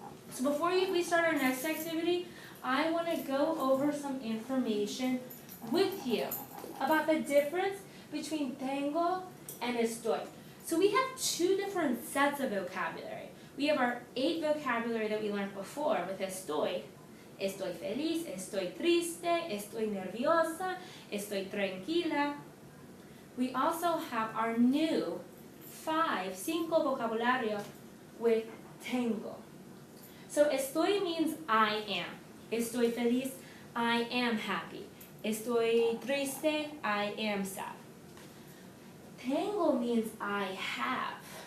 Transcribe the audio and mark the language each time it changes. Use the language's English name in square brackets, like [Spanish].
[English] So before we start our next activity, I want to go over some information with you about the difference between tengo and estoy. So we have 2 different sets of vocabulary. We have our 8 vocabulary that we learned before with estoy. [Spanish] Estoy feliz, estoy triste, estoy nerviosa, estoy tranquila. [English] We also have our new 5 vocabulario with tengo. So estoy means I am. [Spanish] Estoy feliz, [English] I am happy. [Spanish] Estoy triste, [English] I am sad. Tengo means I have.